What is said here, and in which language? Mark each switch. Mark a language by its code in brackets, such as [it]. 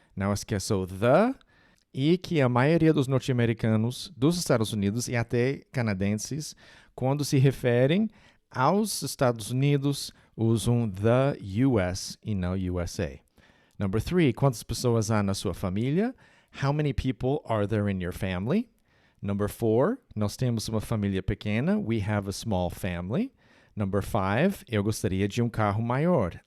[pt] Não esqueça o the e que a maioria dos norte-americanos dos Estados Unidos e até canadenses, quando se referem aos Estados Unidos, usam the US e não USA. Number 3, quantas pessoas há na sua família? [en] How many people are there in your family? Number 4, [pt] nós temos uma família pequena. [en] We have a small family. [pt] Number 5, eu gostaria de um carro maior.